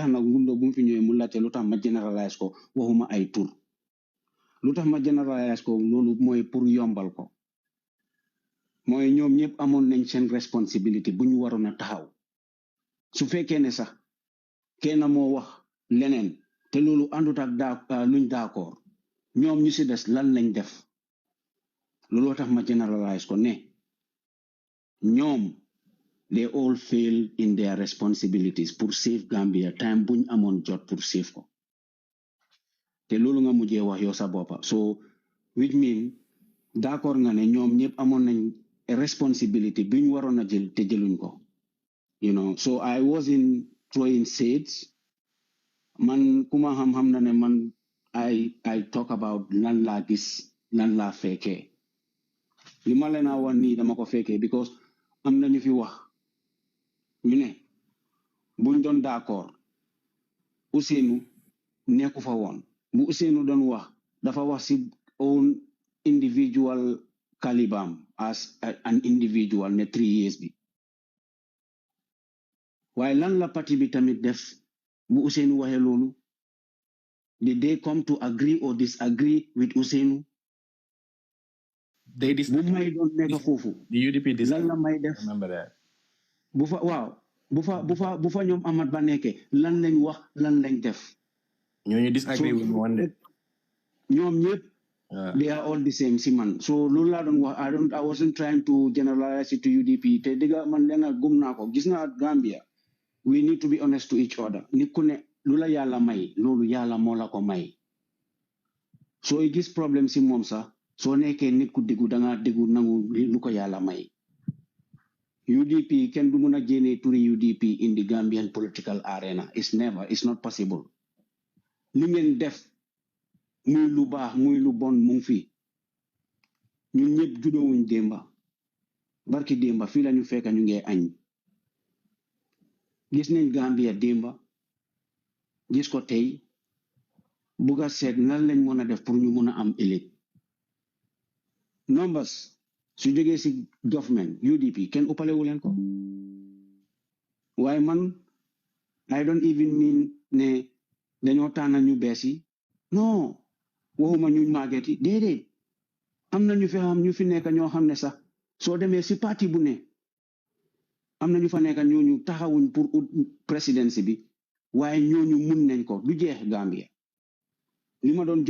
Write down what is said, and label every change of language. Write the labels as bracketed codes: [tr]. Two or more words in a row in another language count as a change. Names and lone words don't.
[wo] na ngundo bu mu fi ñëwee mu laajte lu tax ma generalize ko waxuma ay tur lu tax ma generalize ko loolu mooy pour yombal ko mooy ñoom ñëpp amoon nañ seen responsibility bu ñu waroon a taxaw su fekkee ne sax kenn moo wax leneen te loolu àndut ak luñ d'accord ñoom ñu si des lan lañ def looloo tax ma generalize ko ne ñoom [en] they all fail in their responsibilities [wo] pour save Gambia time buñ amoon jot pour save ko te loolu nga mujjee wax yow sa boppa [en] so which mean [wo] d'accord nga ne ñoom ñëpp amoon nañ responsibility buñ waroon a jël te jëluñ ko [en] you know so I wasn't throwing shades [wo] man kuma xam na ne man [en] I talk about [wo] lan laa gis lan laa fekkee li ma leen a wax nii dama ko fekkee because am na ñu fi wax ñu ne buñ doon d'accord Ousseynou nekku fa woon bu Ousseynou doon wax dafa wax si [en] own individual [wo] calibam [en] as an individual [wo] ne 3 years bi waaye lan la parti bi tamit def bu Ousseynou waxee loolu [en] did they come to agree or disagree with Ousseynou [wo] bu may doon nekk foofu lan la may def bu fa waaw bu fa ñoom Amat Ba nekkee lan lañ wax lan lañ def [en] ñooñu disagree with one day [wo] ñoom ñëpp [en] they are all the same [wo] si man so loolu laa doon wax [en] I wasn't trying to generalize it to UDP [wo] te dëgga man leena gum naa ko gis naa Gambia [en] we need to be honest to each other [wo] nit ku ne lu la yàlla may loolu yàlla moo la ko may sooy gis problème si moom sax soo nekkee nit ku déggu danga déggu nangu lu ko yàlla may UDP kenn du mun a génnee turi UDP [en] in the Gambian political arena it's not possible [wo] li ngeen def muy lu baax muy lu bon mu ngi fi ñun ñëpp judoowuñ démba barki démba fii la ñu fekk ñu ngee añ gis nañ Gambia démba gis ko tey bugg a seet nan lañ mën a def pour ñu mën a am ëllëg numbers su jógee si government UDP kenn uppalewu leen ko waaye man [en] I don't even mean [wo] ne dañoo tànnal ñu bees yi non waxuma ñu màgget yi déedéet am na ñu fi xam ñu fi nekk ñoo xam ne sax soo demee si parti bu ne am na ñu fa nekk ñooñu taxawuñ [fr] pour présidence [wo] bi waaye ñooñu mun nañ ko du jeex Gambia li ma doon